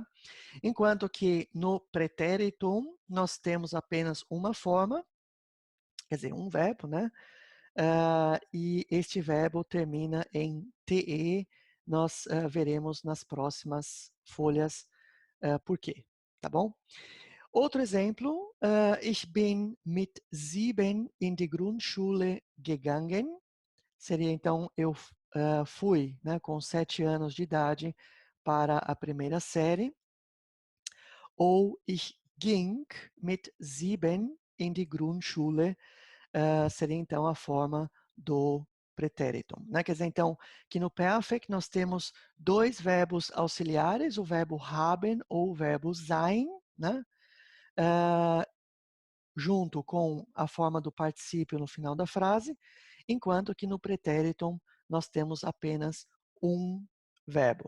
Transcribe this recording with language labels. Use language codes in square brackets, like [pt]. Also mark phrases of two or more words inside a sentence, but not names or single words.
[pt] Enquanto que no pretéritum nós temos apenas uma forma, quer dizer, um verbo, né? E este verbo termina em te. Nós veremos nas próximas folhas por quê, tá bom? Outro exemplo, [de] ich bin mit 7 in die Grundschule gegangen. [pt] Seria então, eu fui, né, com 7 anos de idade para a primeira série. [de] ou ich ging mit 7 in die Grundschule, [pt] seria então a forma do pretérito, né? Quer dizer, então, que no Perfect nós temos dois verbos auxiliares, o verbo haben ou o verbo sein, né? Junto com a forma do particípio no final da frase, enquanto que no pretérito nós temos apenas um verbo.